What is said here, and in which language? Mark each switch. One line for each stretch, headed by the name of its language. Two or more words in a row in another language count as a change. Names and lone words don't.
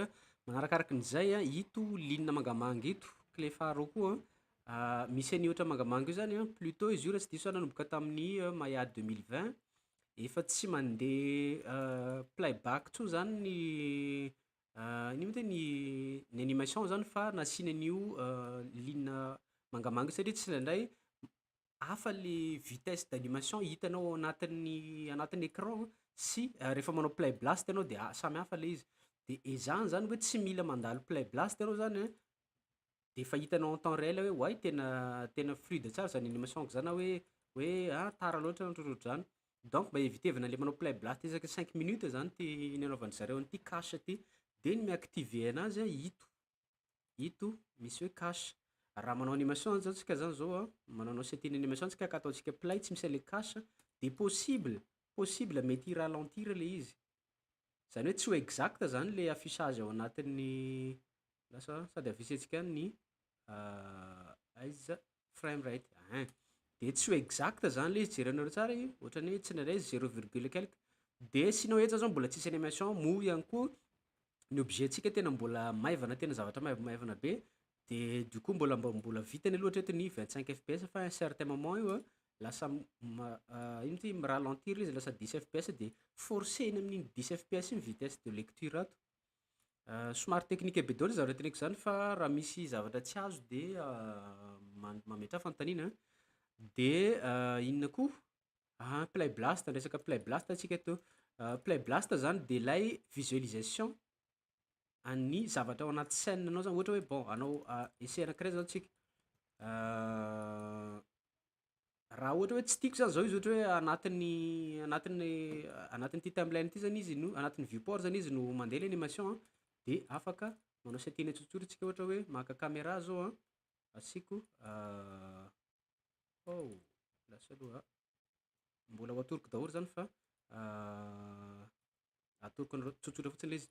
Malagasy: Manarakarak'izay ito ligne mangamanga ito
French: clé phare
Malagasy: koa misy any ohatra mangamanga io zany plutôt izy io raha tsy diso nanomboka tamin'ny maya 2020 efa tsy mandeha playback tsony zany ny moa ny animation zany fa nasiana an'io ligne mangamanga satria tsy indraindray hafa le
French: vitesse d'animation
Malagasy: hitanao anatin'ny écran sy rehefa manao
English: play blast
Malagasy: anao de samy hafa le izy. De ezahana zany hoe tsy mila mandalo
English: play blast
Malagasy: anao zany de fa hitanao
French: en temps réel
Malagasy: hoe oay tena fluide tsara zany animation ko zany hoe tara loatra ohatrohatr'izany. Donc mba evitevana le manao
English: play blast
Malagasy: isaky 5 minutes zany ty nanaovany zareo an'ity cache ty de ny miactiver anazy ito misy hoe cache. Raha manao animation zao tsika zany zao manao
English: setting animation
Malagasy: tsika ka ataontsika play tsy misy
French: le cache
Malagasy: de possible mety ralentir le izy. Zany hoe tsy ho exact zany
French: le affichage
Malagasy: ao anatin'ny lasa sady avisentsika ny aiza
English: frame rate
Malagasy: de tsy ho exact zany le izy jerenareo tsara ohatrany hoe tsy indraindray 0, quelque de sinao eto zao mbola tsisy animation mo ihany koa ny objet tsika tena mbola maivana tena zavatra maivana be de
French: du coup
Malagasy: mbola vitany aloha hatreto ny 25 fps fa
French: un certain moment
Malagasy: io lasa ino ty miralentir izy lasa 10 fps de forceny amin'iny 10 fps iny
French: vitesse de lecture
Malagasy: ato. Somary technique be daholo zavatra teneniko zany fa raha misy zavatra tsy azo de mametra fanontaniana. De inona koa
English: play blast,
Malagasy: resaka
English: play blast
Malagasy: atsika eto.
English: Play blast
Malagasy: zany de lay visualisation an'ny zavatra ao anaty scène anao zany ohatra hoe bon anao essai anankiray zao tsika raha ohatra hoe tsy tiako zany zao izy ohatra hoe anatin'ny ty timeline ty zany izy no anatin'ny viewport zany izy no mandeha le animation de afaka manao setting tsotsotra tsika ohatra hoe maka caméra zao asiko lasa aloha mbola ho atoroko daholo zany fa atoroko tsotsotra fotsiny le izy.